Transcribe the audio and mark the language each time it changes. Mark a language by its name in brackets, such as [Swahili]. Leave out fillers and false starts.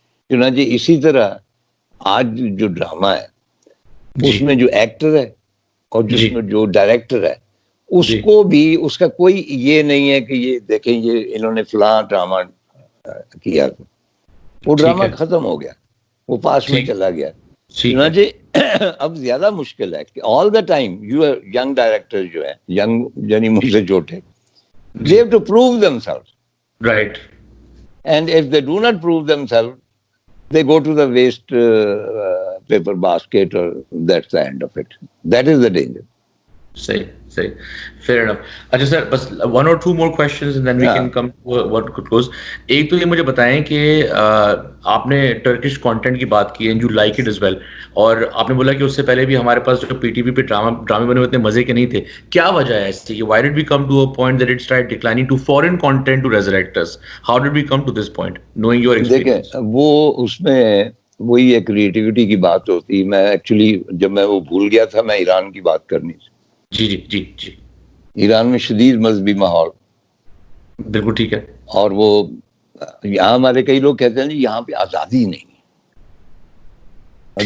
[Urdu] چنانچہ اسی طرح آج جو ڈرامہ ہے اس میں جو ایکٹر ہے اور جس میں جو ڈائریکٹر ہے اس کو بھی اس کا کوئی یہ نہیں ہے کہ یہ دیکھیں یہ انہوں نے فلاں ڈرامہ کیا, وہ ڈرامہ ختم ہو گیا, وہ پاس میں چلا گیا. چنانچہ اب زیادہ مشکل ہے کہ [English] all the time you young [Urdu] director جو ہے, ینگ یعنی مجھ سے چھوٹے, [English] they have to prove themselves. Right. And if they do not prove themselves, they go to the waste paper basket, or that's the end of it. That is the danger. [Urdu] صحیح. [English] Fair enough. [Urdu] اچھا سر, بس [English] 1 or 2 more questions and then we can come to what could close. [Urdu] ایک تو یہ مجھے بتائیں کہ آپ نے ٹرکش کانٹینٹ کی بات کی [English] and you like it as well, [Urdu] اور آپ نے بولا کہ اس سے پہلے بھی ہمارے پاس جو پی ٹی وی پہ ڈرامے بنے ہوئے اتنے مزے کے نہیں تھے. کیا وجہ ہے اس کی؟ [English] Why did we come to a point that it started declining to foreign content to resurrect us? How did we come to this point, knowing your experience? [Urdu] دیکھیں وہ اس میں وہی ایک کریٹیوٹی کی بات ہوتی. میں ایکچولی جب میں وہ بھول گیا تھا, میں ایران کی بات کرنی تھی. جی. ایران میں شدید مذہبی ماحول. بالکل ٹھیک ہے. اور وہ یہاں ہمارے کئی لوگ کہتے ہیں جی یہاں پہ آزادی نہیں ہے.